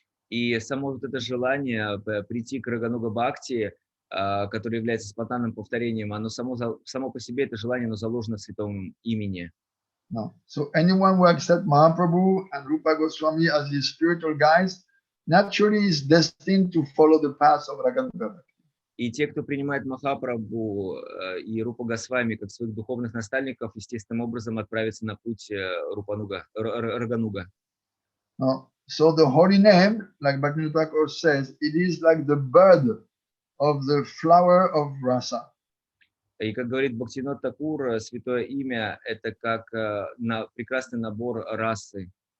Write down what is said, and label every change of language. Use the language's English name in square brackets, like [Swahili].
[Russian] И само вот это желание прийти к Рагануга Бхакти, которое является спонтанным повторением, оно само по себе, это желание, оно заложено в святом имени. [English] No. So anyone who accepts Mahaprabhu and Rupa Goswami as his spiritual guides naturally is destined to follow the path of Raganuga Bhakti. [Russian] И те, кто принимает Махапрабху и Рупа Госвами как своих духовных наставников, естественным образом отправятся на путь Рагануга. [English] No. So the holy name, like Bhaktivinoda Thakur says, it is like the bud of the flower of rasa. [Russian] И как говорит Бхактивинод Тхакур, святое имя – это как прекрасный набор расы.